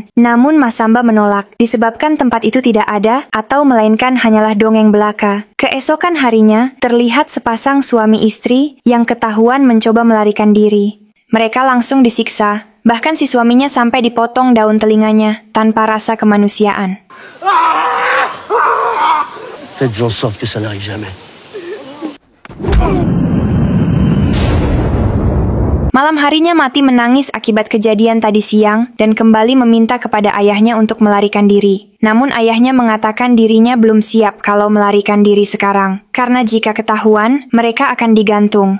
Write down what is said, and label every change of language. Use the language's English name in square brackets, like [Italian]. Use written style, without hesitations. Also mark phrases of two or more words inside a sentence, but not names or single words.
[Indonesian] Namun Masamba menolak, disebabkan tempat itu tidak ada atau melainkan hanyalah dongeng belaka. Keesokan harinya, terlihat sepasang suami istri yang ketahuan mencoba melarikan diri. Mereka langsung disiksa, bahkan si suaminya sampai dipotong daun telinganya tanpa rasa kemanusiaan. [French] Faites en sorte que ça n'arrive jamais. [Indonesian] Malam harinya Mati menangis akibat kejadian tadi siang dan kembali meminta kepada ayahnya untuk melarikan diri. Namun ayahnya mengatakan dirinya belum siap kalau melarikan diri sekarang, karena jika ketahuan, mereka akan digantung.